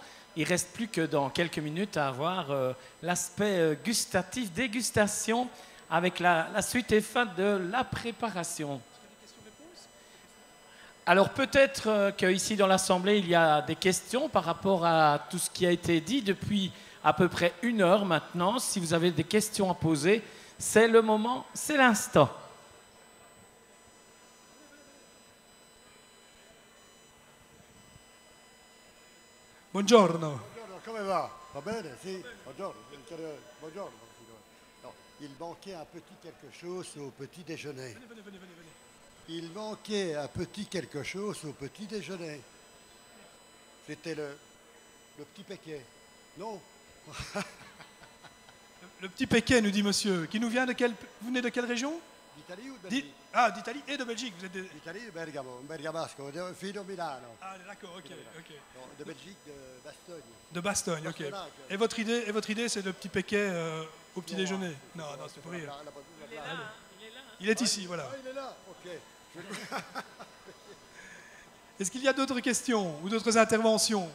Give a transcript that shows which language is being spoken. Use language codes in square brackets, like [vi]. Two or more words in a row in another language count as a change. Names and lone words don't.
[fr] Il ne reste plus que dans quelques minutes à avoir l'aspect gustatif, dégustation, avec la suite et fin de la préparation. Alors peut-être qu'ici dans l'Assemblée, il y a des questions par rapport à tout ce qui a été dit depuis à peu près 1 heure maintenant. Si vous avez des questions à poser, c'est le moment, c'est l'instant. [it] Buongiorno. Buongiorno, come va? Va bene? Sì? Buongiorno. Buongiorno. [fr] No, il manquait un petit quelque chose au petit déjeuner. Venez. Il manquait un petit quelque chose au petit déjeuner. C'était le petit péquet. Non? Le petit péquet, nous dit monsieur, qui nous vient de quelle... Vous venez de quelle région? D'Italie ou de Belgique? Ah, d'Italie et de Belgique. Vous êtes d'Italie et [it] Bergamo, un bergamasco, fino Milano. [fr] Ah, d'accord, ok. Non, de Belgique, de Bastogne. De Bastogne, ok. Et votre idée, c'est le petit péquet au petit déjeuner? Non, c'est pour rire. Il est ici, voilà. Ah, il est là, ok. Est-ce qu'il y a d'autres questions ou d'autres interventions?